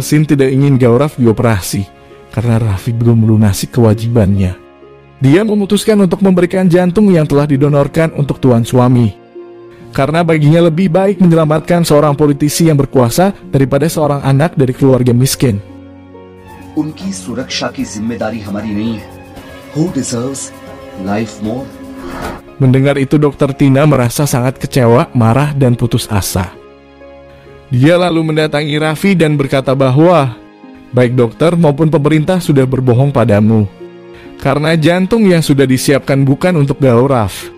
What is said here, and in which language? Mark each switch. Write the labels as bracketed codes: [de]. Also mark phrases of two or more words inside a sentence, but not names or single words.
[id] Sin tidak ingin Gaurav dioperasi karena Raffi belum melunasi kewajibannya. Dia memutuskan untuk memberikan jantung yang telah didonorkan untuk tuan suami. Karena baginya lebih baik menyelamatkan seorang politisi yang berkuasa daripada seorang anak dari keluarga miskin. [hi] उनकी सुरक्षा की जिम्मेदारी हमारी नहीं है. [en] Who deserves life more? [id] Mendengar itu, Dr. Tina merasa sangat kecewa, marah, dan putus asa. Dia lalu mendatangi Raffi dan berkata bahwa baik dokter maupun pemerintah sudah berbohong padamu. Karena jantung yang sudah disiapkan bukan untuk Gaurav.